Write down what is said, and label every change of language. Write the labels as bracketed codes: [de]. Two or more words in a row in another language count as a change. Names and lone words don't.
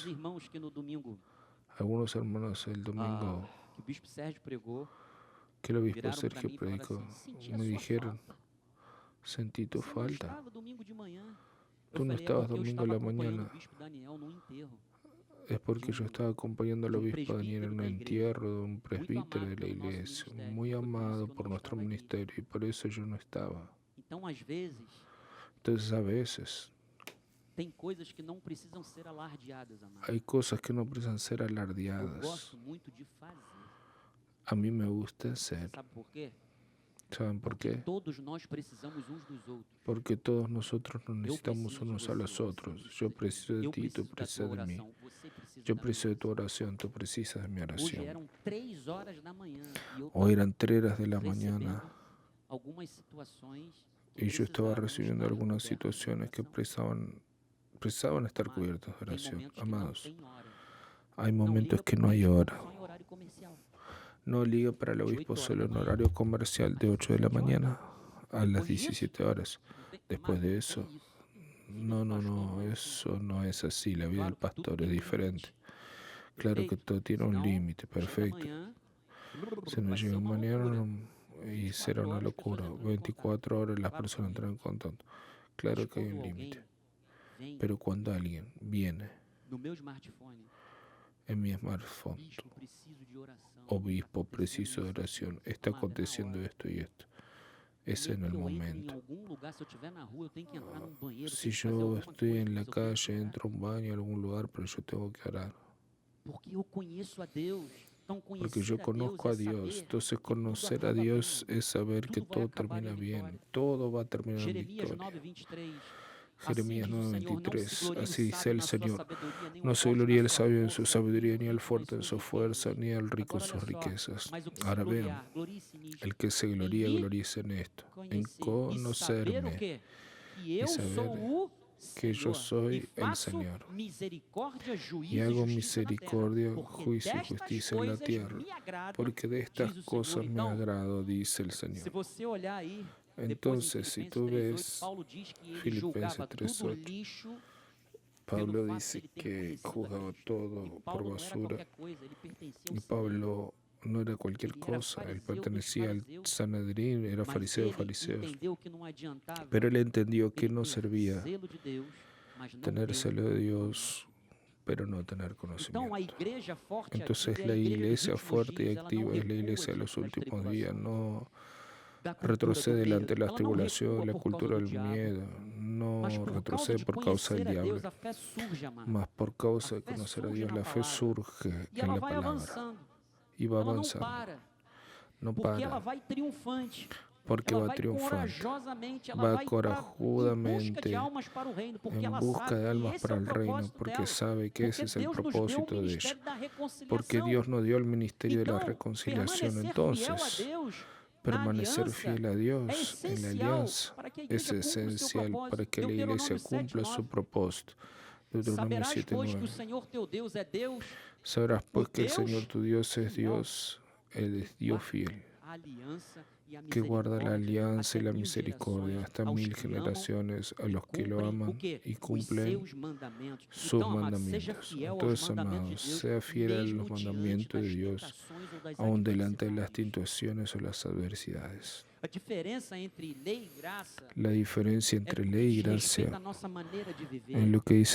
[pt] irmãos que no domingo [es] algunos hermanos el domingo [pt] que o bispo Sérgio pregou, [es] que el obispo [pt] viraram pra [es] Sergio [pt] mim e falaram [es] predicó, [pt] assim, senti a [es] me [pt] sua [es] dijeron, [pt] falta. [es] sentí tu [pt] Você não [es] falta. [pt] estava domingo de manhã. [es] Tú [pt] Eu [es] no [pt] falei, é [es] estabas [pt] porque eu [es] domingo [pt] estava [es] a la [pt] acompanhando [es] mañana. [pt] o bispo Daniel no enterro. [es] es porque yo estaba acompañando al [pt] de um [es] obispo Daniel en [pt] presbítero [es] un [pt] da igreja, [es] entierro de un [pt] muito [es] presbítero [pt] amado [es] de la [pt] pelo nosso [es] iglesia, [pt] ministério. [es] muy [pt] Foi por isso [es] amado [pt] que eu [es] por [pt] não [es] nuestro [pt] estava aqui. [es] ministerio, y por eso yo no estaba. [pt] Então, às vezes, [es] Entonces a veces [pt] tem coisas que não precisam ser alardeadas, amado. [es] hay cosas que no precisan ser [pt] Eu [es] alardeadas. [pt] gosto muito de fazer. [es] A mí me gusta [pt] Você [es] hacer. [pt] sabe por qué? [es] ¿Saben por [pt] Porque [es] qué? [pt] todos nós precisamos uns dos outros. [es] Porque todos nosotros nos [pt] Eu [es] necesitamos [pt] preciso de [es] unos a [pt] você, [es] los [pt] você [es] otros. [pt] precisa [es] Yo [pt] de mim. [es] preciso de [pt] Eu [es] ti, tú [pt] preciso da tua [es] precisas de mí. [pt] oração, você precisa [es] Yo [pt] da minha [es] preciso de tu [pt] oração. [es] oración, tú precisas de mi [pt] Hoje [es] oración. [pt] eram 3 horas da manhã e eu [es] Hoy [pt] estava [es] eran 3 de la mañana [pt] recebendo algumas situações que [es] y yo estaba [pt] precisavam [es] recibiendo [pt] estar [es] algunas [pt] cobertas de [es] situaciones que [pt] oração. [es] precisaban estar [pt] Amado, [es] cubiertas de [pt] tem [es] oración. [pt] momentos que não [es] Amados, [pt] tem hora. [es] hay [pt] Não [es] momentos [pt] liga [es] que [pt] para [es] no [pt] o [es] hay [pt] bispo [es] hora. [pt] só em horário comercial. [es] No liga para el [pt] De [es] obispo [pt] 8 horas [es] solo [pt] da [es] en [pt] manhã [es] horario comercial de [pt] às [es] 8 de la [pt] 17 horas. [es] mañana a las [pt] Depois disso, [es] 17 horas. [pt] não tem, [es] Después [pt] amado, [es] de [pt] não [es] eso, [pt] tem isso. Vida [es] no, [pt] de [es] no, [pt] pastor [es] no, [pt] não é assim. [es] eso no es así. La vida del [pt] Claro que tudo [es] pastor es [pt] tem um [es] diferente. [pt] limite. [es] Claro que [pt] Perfeito? [es] todo tiene un [pt] Senão, [es] límite, [pt] chega [es] perfecto. [pt] amanhã, [es] Se nos [pt] vai ser [es] llega [pt] uma [es] mañana [pt] loucura. [es] y será [pt] 24 [es] una [pt] horas as pessoas [es] locura. [pt] entram em contato. [es] 24 horas las [pt] Claro que [es] personas [pt] sim. [es] entran en contacto. [pt] Mas [es] Claro que hay [pt] quando [es] un [pt] alguém [es] límite. [pt] vem [es] Pero cuando alguien viene [pt] no meu smartphone, [es] en mi smartphone, [pt] bispo, preciso de oração. [es] obispo, [pt] Tá acontecendo [es] preciso de [pt] isso aqui. [es] oración, está [pt] Amado, é na [es] aconteciendo [pt] hora. [es] esto y esto. [pt] E [es] Es [pt] aí, [es] en el [pt] quando eu entro em [es] momento. [pt] algum lugar, se eu estiver na rua, eu tenho que entrar num banheiro, [es] Si [pt] tenho que fazer [es] yo [pt] alguma [es] estoy [pt] coisa, [es] en la [pt] mas eu tenho que [es] calle, [pt] orar. [es] entro a un baño, a algún lugar, pero yo tengo que orar. [pt] Porque eu conheço a Deus. Então, [es] Porque yo [pt] conhecer a Deus [es] conozco [pt] é [es] a Dios. [pt] saber [es] Entonces [pt] que tudo [es] conocer a [pt] acaba [es] Dios [pt] bem. [es] es saber que [pt] Tudo vai [es] todo [pt] acabar em [es] termina bien. [pt] vitória. [es] Todo va a terminar en [pt] Jeremias [es] victoria. [pt] 9:23. Assim [es] Jeremías [pt] diz o Senhor, não se [es] 9:23. [pt] glorie o [es] Así dice [pt] sábio [es] el [pt] na sua [es] Señor. [pt] sabedoria, nem o [es] No se [pt] forte [es] gloría [pt] na [es] el [pt] sua [es] sabio en su [pt] força, nem [es] sabiduría, [pt] o [es] ni el [pt] rico em [es] fuerte en [pt] suas [es] su fuerza, [pt] riquezas. [es] ni el rico en [pt] Agora, [es] sus [pt] olha só, [es] riquezas. [pt] mas o que se [es] Ahora vean, [pt] gloriar, glorie-se nisto. [es] el que se [pt] Em [es] gloría, [pt] me [es] gloríese en esto, en [pt] conhecer e saber o [es] conocerme [pt] quê? Que [es] y [pt] eu sou [es] saber [pt] o [es] que yo [pt] Senhor [es] soy [pt] e [es] el [pt] faço [es] Señor. [pt] misericórdia, [es] Y [pt] juízo e [es] hago [pt] justiça na terra. [es] misericordia, [pt] Porque [es] juicio y [pt] destas [es] justicia en la [pt] coisas [es] tierra. [pt] me agradam, [es] Porque de estas [pt] diz o [es] cosas [pt] Senhor. [es] me [pt] Então, [es] agrado, dice el [pt] se [es] Señor. [pt] você olhar aí, depois em [es] Entonces, si [pt] Filipenses [es] tú [pt] 3:8, [es] ves [pt] Paulo diz que ele [es] Filipenses [pt] julgava tudo [es] 3:8, [pt] lixo [es] Pablo [pt] pelo fato de [es] dice [pt] ele ter [es] que [pt] conhecido a [es] juzgaba [pt] Deus. E [es] todo por [pt] Paulo não era [es] basura. [pt] qualquer coisa, ele pertencia [es] Y [pt] ao Sanedrim. [es] Pablo no era cualquier [pt] Ele era [es] cosa, él [pt] fariseu dos [es] pertenecía al [pt] fariseus, [es] Sanedrín, era [pt] mas [es] fariseo de [pt] ele [es] fariseos. [pt] entendeu que não adiantava [es] Pero él entendió que [pt] ele [es] no [pt] ter [es] servía [pt] zelo de Deus, mas não [es] tener [pt] ter [es] celo de [pt] conhecimento. [es] Dios, pero no tener [pt] Então, [es] conocimiento. [pt] a igreja forte e [es] Entonces [pt] ativa é [es] la [pt] a igreja dos [es] iglesia [pt] últimos [es] fuerte y [pt] dias, ela não [es] activa es la [pt] recua [es] iglesia de [pt] diante [es] los [pt] das [es] últimos días, [pt] tribulações, [es] no [pt] da cultura do [es] retrocede delante de [pt] medo. [es] las [pt] Ela não [es] tribulaciones, [pt] recua [es] la [pt] por causa [es] cultura [pt] do [es] del [pt] diabo, [es] miedo, [pt] mas [es] no [pt] por causa [es] retrocede [pt] de [es] por causa del [pt] conhecer a [es] diablo, [pt] Deus, a fé surge, amado. [es] mas por causa [pt] A [es] de [pt] fé [es] conocer a [pt] surge [es] Dios, [pt] na [es] la fe [pt] palavra. [es] surge [pt] E [es] en [pt] ela [es] la [pt] vai [es] palabra [pt] avançando. [es] y va [pt] Ela não [es] avanzando, [pt] para, [es] no [pt] porque ela [es] para, [pt] vai triunfante. [es] porque [pt] Ela [es] va [pt] vai [es] triunfante, [pt] corajosamente, ela [es] va [pt] vai em busca de [es] corajudamente [pt] almas para o reino, porque [es] en [pt] ela [es] busca [pt] sabe [es] de [pt] que [es] almas [pt] esse [es] para [pt] é o [es] el reino, [pt] propósito [es] porque [pt] dela. [es] sabe que [pt] Porque [es] ese es el [pt] Deus nos deu o [es] propósito de ella, [pt] ministério da [es] porque [pt] reconciliação. [es] Dios nos dio el ministerio de la [pt] Então, [es] reconciliación. [pt] permanecer fiel a [es] Entonces, [pt] Deus na [es] permanecer [pt] aliança [es] fiel a [pt] é [es] Dios en la [pt] essencial [es] alianza [pt] para que a [es] es [pt] igreja cumpra o seu [es] esencial para [pt] propósito. [es] que la iglesia [pt] Deuteronômio [es] cumpla su [pt] 7:9. [es] propósito. Deuteronomio [pt] Saberás, pois, que o [es] 7:9. [pt] Senhor teu Deus é Deus, [es] Sabrás [pt] o [es] pues que el [pt] Deus [es] Señor tu Dios es [pt] fiel, [es] Dios, Él es Dios [pt] guarda [es] fiel, [pt] a aliança e a [es] que guarda la [pt] misericórdia [es] alianza y [pt] até [es] la [pt] 1000 [es] misericordia [pt] gerações [es] hasta [pt] aos [es] 1000 [pt] que amam [es] generaciones a [pt] e [es] los que lo [pt] cumprem o [es] aman [pt] quê? [es] y [pt] Os [es] cumplen [pt] seus mandamentos. [es] sus [pt] Então, amado, seja [es] mandamientos. [pt] fiel aos [es] Entonces, [pt] mandamentos [es] amados, [pt] de Deus, [es] sea fiel a [pt] mesmo [es] los [pt] diante [es] mandamientos de [pt] das [es] Dios, [pt] tentações ou das [es] aun delante de las [pt] adversidades. [es] tentaciones o las adversidades. [pt] A diferença entre lei e graça [es] La diferencia [pt] é [es] entre [pt] no que [es] ley y [pt] diz respeito à [es] gracia [pt] nossa maneira de viver. [es] en lo que dice